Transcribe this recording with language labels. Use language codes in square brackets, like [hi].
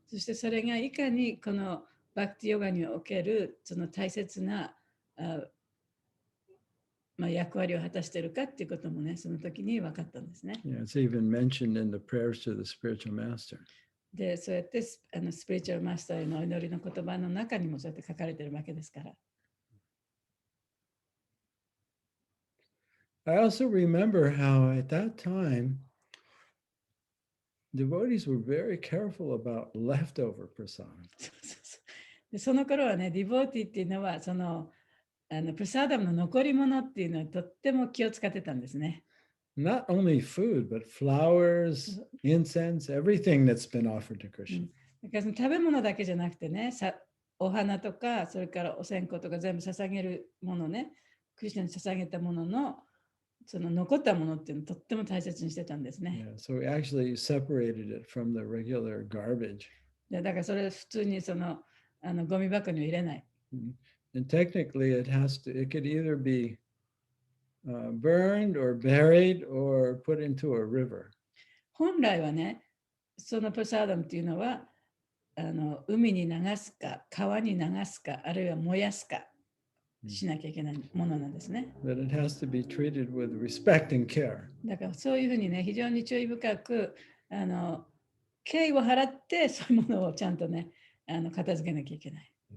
[ja] そしてそれがいかにこのバクティヨガにおけるその大切な役割を果たしているかっていうこともね、その時に分かったんですね。 [en] Yeah, it's even mentioned in the prayers to the spiritual master. [ja] で、そうやってスピリチュアルマスターへのお祈りの言葉の中にもそうやって書かれているわけですから。 [en] I also remember how at that time, devotees were very careful about leftover prasadam. [ja] で、その頃はね、ディボーティっていうのはそのプラサダムの残り物っていうのはとっても気を使ってたんですね。 [en] Not only food, but flowers, incense, everything that's been offered to Krishna. [ja] だからその食べ物だけじゃなくてね、お花とか、それからお線香とか全部捧げるものね、クリスチャンに捧げたもののその残ったものっていうのをとっても大切にしてたんですね。 [en] Yeah, so we actually separated it from the regular garbage. [ja] だからそれ普通にそのゴミ箱には入れない。 [en] And technically, it could either be burned or buried or put into a river. [ja] 本来はね、そのプラサダムっていうのは海に流すか、川に流すか、あるいは燃やすかしなきゃいけないものなんですね。 [en] But it has to be treated with respect and care. [ja] だからそういうふうにね、非常に注意深く敬意を払ってそういうものをちゃんとね、片付けなきゃいけない。